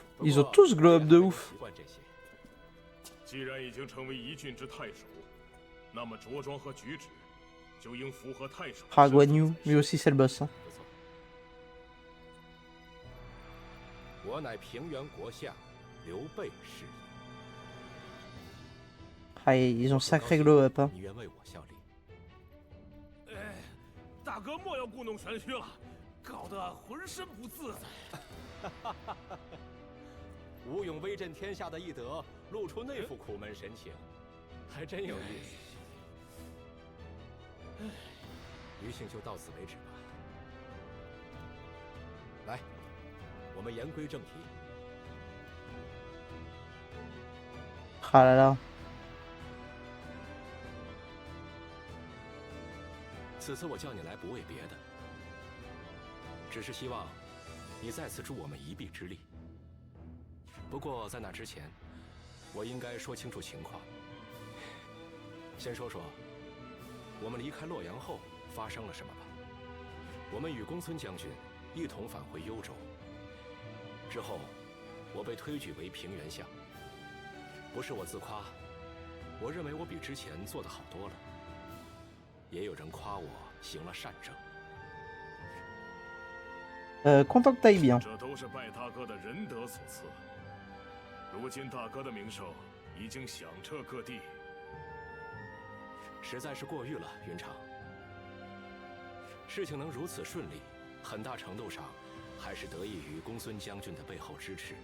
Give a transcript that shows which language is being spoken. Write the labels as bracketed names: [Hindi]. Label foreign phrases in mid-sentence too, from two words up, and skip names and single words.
[French] Ils ont tous [English] glow up [French] de ouf. Ah, Guan Yu, lui aussi c'est le boss. Hein. Ah, ils ont sacré [English] glow up. [French] Hein. [Chinese] 大哥莫要故弄玄虚了，搞得浑身不自在。吴勇威震天下的义德，露出那副苦闷神情，还真有意思。余兴就到此为止吧。来，我们言归正题。 [French] Ah là là. [Chinese] 此次我叫你来不为别的，只是希望你再次助我们一臂之力。不过在那之前，我应该说清楚情况。先说说我们离开洛阳后发生了什么吧。我们与公孙将军一同返回幽州，之后我被推举为平原相。不是我自夸，我认为我比之前做得好多了。也有人夸我行了善政。 [French] Content que t'ailles bien. [Chinese] 这都是拜大哥的仁德所赐。如今大哥的名声已经响彻各地，实在是过誉了，云长。事情能如此顺利，很大程度上还是得益于公孙将军的背后支持。